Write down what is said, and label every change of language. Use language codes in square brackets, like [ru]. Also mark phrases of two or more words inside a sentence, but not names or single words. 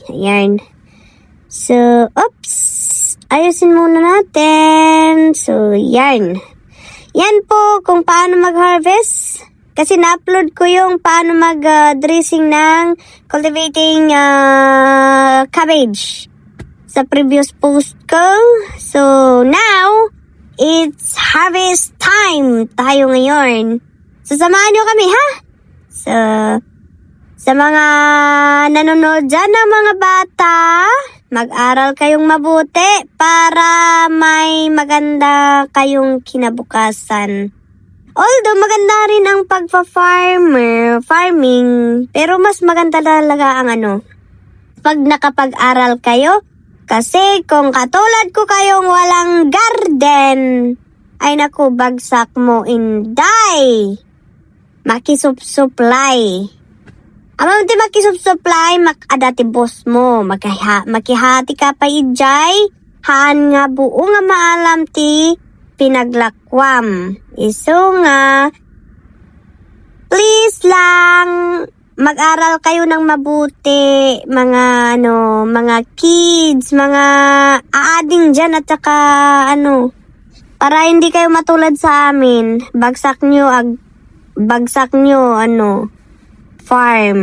[tl] Ayan. So, oops. Ayusin muna natin. So, yan. Yan po kung paano mag-harvest. Kasi na-upload ko yung paano mag-dressing ng [en] cultivating cabbage [tl] sa previous post ko. [en] So, now, it's harvest time [tl] tayo ngayon. So, samahan nyo kami, ha? So, sa mga nanonood dyan ng mga bata, mag-aral kayong mabuti para may maganda kayong kinabukasan. Although maganda rin ang farming, pero mas maganda talaga ang pag nakapag-aral kayo. Kasi kung katulad ko kayong walang garden, ay naku, bagsak mo inday. Makisup-supply. [ilo] Amam ti makisup-supply, makadati boss mo. Makihati ka pa ijay, haan nga buo nga maalam ti pinaglakwam. Iso nga, [tl] please lang, mag-aral kayo ng mabuti, mga kids, mga aading dyan at saka para hindi kayo matulad sa amin. Bagsak nyo, farm.